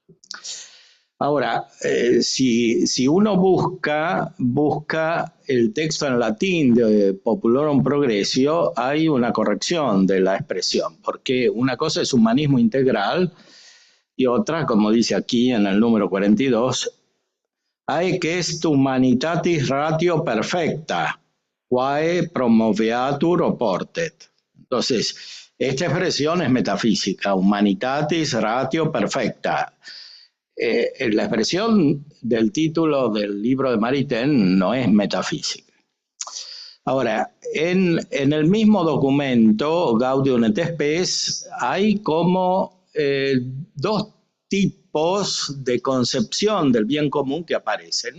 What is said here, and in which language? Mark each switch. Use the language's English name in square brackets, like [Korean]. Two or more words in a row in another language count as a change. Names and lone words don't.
[Spanish] Ahora, si uno busca el texto en latín de Populorum Progressio, hay una corrección de la expresión, porque una cosa es humanismo integral y otra, como dice aquí en el número 42, [Latin] haec est humanitatis ratio perfecta, quae promoveatur oportet. [Spanish] Entonces, esta expresión es metafísica, [Latin] humanitatis ratio perfecta. [Spanish] La expresión del título del libro de Maritain no es metafísica. Ahora, en el mismo documento, Gaudium et Spes, hay como dos tipos de concepción del bien común que aparecen.